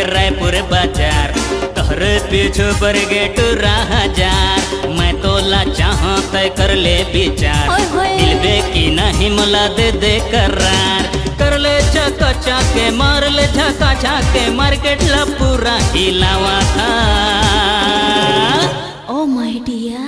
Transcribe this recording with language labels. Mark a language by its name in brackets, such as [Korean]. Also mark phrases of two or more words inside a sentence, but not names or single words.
[Chhattisgarhi] रायपुर बाजार तोहरे पीछू बरगे टूरा हजार मैं तोला चाहूं तय कर ले विचार मिलबे की नहीं मला दे करार कर ले चका चाके मार ले झका झाके मार्केट ला पूरा हिलावा था [English] O my dear